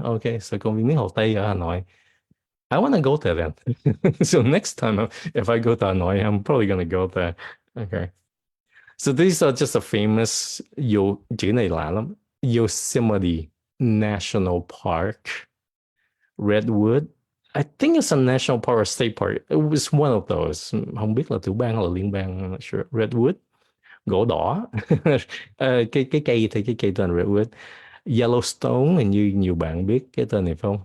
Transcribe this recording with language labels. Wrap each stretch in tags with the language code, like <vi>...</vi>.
<vi>Okay, so công viên nước Hồ Tây ở Hà Nội.</vi> <en>I want to go there then. So next time, if I go to Hanoi, I'm probably gonna go there. Okay. So these are just a famous</en> <vi>chữ này lạ lắm.</vi> <en>Yosemite National Park, Redwood. I think it's a national park or state park. It was one of those.</en> <vi>Không biết là tiểu bang hay là liên bang.</vi> <en>I'm not sure.</en> <vi>Redwood, gỗ đỏ. Cái cây thì cái cây tên Redwood. Yellowstone, hình như nhiều bạn biết cái tên này phải không?</vi>